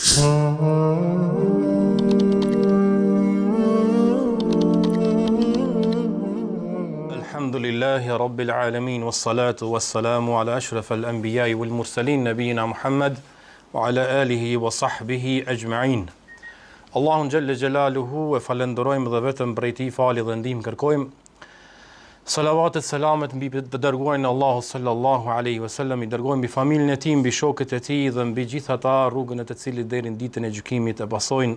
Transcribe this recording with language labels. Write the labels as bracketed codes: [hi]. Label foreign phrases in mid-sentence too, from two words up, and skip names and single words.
[ar] الحمد لله رب العالمين، والصلاة والسلام على أشرف الأنبياء والمرسلين نبينا محمد وعلى آله وصحبه أجمعين. [sq] Allahun [ar] جل جلاله [sq] e falenderojmë dhe vetëm prej tij falje dhe ndihmë kërkojmë. Salavatet, selamet mbi të dërguarin e Allahut [ar] صلى الله عليه وسلم, [sq] i dërgojmë mbi familjen e tij, mbi shokët e tij dhe mbi gjithë ata rrugën e të cilit deri në ditën e gjykimit e pasojnë.